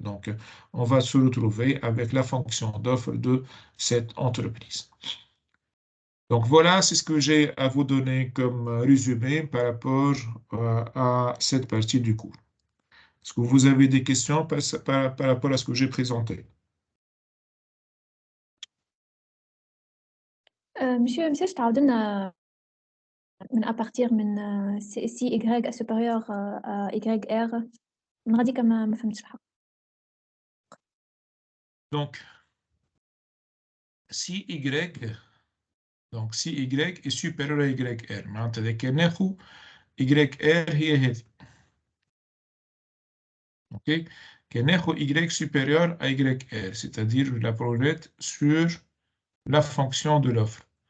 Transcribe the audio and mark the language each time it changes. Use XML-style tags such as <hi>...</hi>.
<fr>Donc, on va se retrouver avec la fonction d'offre de cette entreprise. Donc, voilà, c'est ce que j'ai à vous donner comme résumé par rapport à cette partie du cours. Est-ce que vous avez des questions par rapport à ce que j'ai présenté?</fr> <ar>Monsieur, تعاود لنا من</ar> <fr>à partir</fr> <ar>من سي Y</ar> <fr>supérieur à</fr> <ar>YR من غاديك ما فهمتش الحق.</ar> <fr>Donc, si Y, donc si Y est supérieur à YR,</fr> <ar>معناتها كان ناخذ YR هي هذه.</ar> <fr>Ok?</fr> <ar>كان ناخذ</ar> <fr>Y supérieur à YR, c'est-à-dire je la projette sur la fonction de l'offre.</fr>